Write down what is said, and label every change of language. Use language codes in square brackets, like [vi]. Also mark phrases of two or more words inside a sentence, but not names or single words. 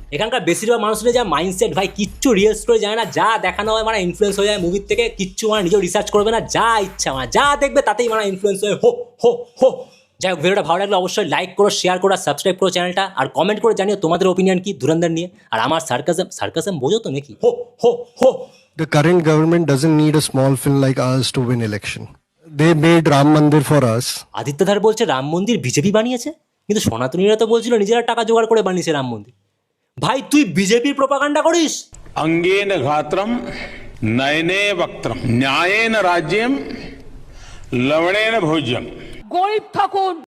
[bn] এখানকার বেশিরভাগ মানুষের যা মাইন্ডসেট ভাই, কিচ্ছু [en] real story [bn] জানে না, যা দেখানো হয় মানে ইনফ্লুয়েন্স হয়ে যায় মুভির থেকে, কিচ্ছু মানে নিজেও রিসার্চ করবে না, যা ইচ্ছা মানে যা দেখবে তাতেই মানে ইনফ্লুয়েন্স হয়ে হো। যাই হোক, ভিডিওটা ভালো লাগলে অবশ্যই লাইক করো, শেয়ার করো, সাবস্ক্রাইব করো চ্যানেলটা, আর কমেন্ট করে জানিও তোমাদের ওপিনিয়ন কি ধুরন্ধর নিয়ে। আর আমার সার্কাজম বোঝো তো নাকি? হো। [en] The current government doesn't need a small film like ours to win election. They made Ram Mandir for us. [bn] আদিত্যধার বলছে রাম মন্দির বিজেপি বানিয়েছে, কিন্তু সনাতনীরা তো বলছিল নিজেরা টাকা জোগাড় করে বানিয়েছে রাম মন্দির। ভাই তুই বিজেপির প্রোপাগান্ডা করিস? [sa] अंगेन घात्रम नयने वक्त्रम न्यायेन राज्यम लवणेन भोज्यम। [bn] गरीब থাকুন